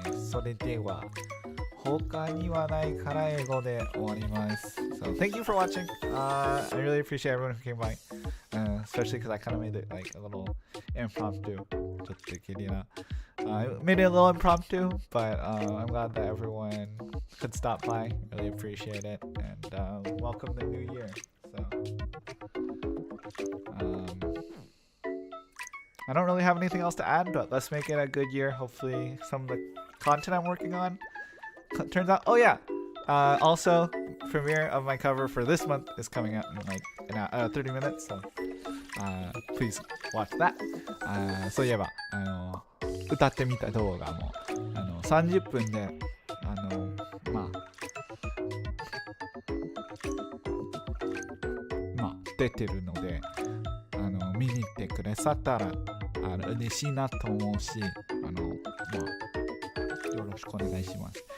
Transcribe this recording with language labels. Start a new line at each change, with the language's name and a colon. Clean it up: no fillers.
Japanese: それでは他にはないから英語で終わります。
English: So thank you for watching. I really appreciate everyone who came by, especially because I kind of made it like a little impromptu.
Japanese: ちょっとゲリラ。
English: I made it a little impromptu, but I'm glad that everyone could stop by. Really appreciate it, and welcome the new year. So, I don't really have anything else to add, but let's make it a good year. Hopefully, some of the content I'm working on turns out. Oh yeah. Also, premiere of my cover for this month is coming out in like 30 minutes. So, please watch that.
Japanese: そういえば歌ってみた動画も30分でまあ出てるので見に来てくださったら嬉しいなと思うしまあよろしくお願いします。